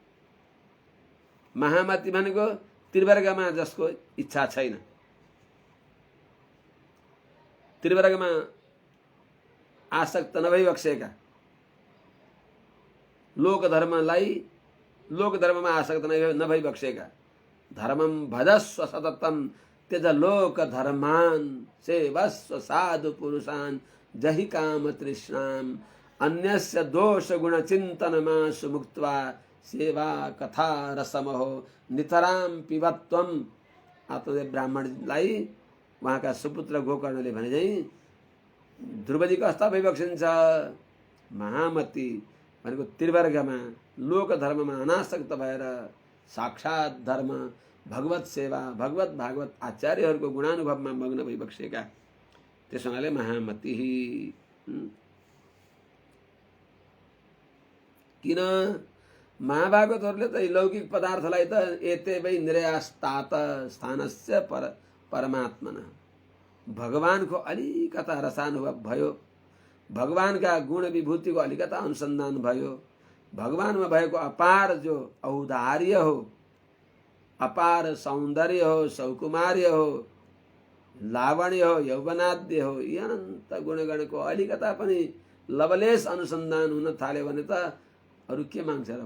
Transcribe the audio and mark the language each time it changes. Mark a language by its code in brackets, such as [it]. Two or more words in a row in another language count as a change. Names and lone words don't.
[ne] महामति भनेको त्रिवर्गमा जसको इच्छा छैन, त्रिवर्गमा आसक्त नभइबक्सेका, लोक धर्ममा आसक्त नभइबक्सेका, [sa] धर्मम भजस्व सततम त्यज लोक धर्मान सेवस्व साधु पुरुषान जहि काम तृष्णाम अन्यस्य दोष गुण चिंतनमा सुमुक्त्वा सेवा कथा रसमहो नितराम पिबत्वम। [ne] आत्मदेव ब्राह्मणलाई उहाँका सुपुत्र गोकर्णले भने चाहिँ ध्रुवजी कस्ता भइबक्सिन्छ, महामती भनेको त्रिवर्गमा लोक धर्ममा अनासक्त भएर साक्षात धर्म भगवत सेवा भगवत भागवत आचार्यहरूको गुणानुभवमा मग्न भइबक्सेका, त्यस हुनाले महामती। किन महाभागवतहरूले त लौकिक पदार्थलाई त [sa] एते वै निर्यास्तात स्थानस्य परमात्मना, [ne] भगवानको अलिकता रसानुभव भयो, भगवानका गुण विभूतिको अलिकता अनुसन्धान भयो, भगवानमा भएको अपार जो औदार्य हो, अपार सौन्दर्य हो, सौकुमार्य हो, लावण्य हो, यौवनाद्य हो, यी अनन्त गुणगणको अलिकता पनि लवलेश अनुसन्धान हुन थाल्यो भने त अरु के माग्छ र?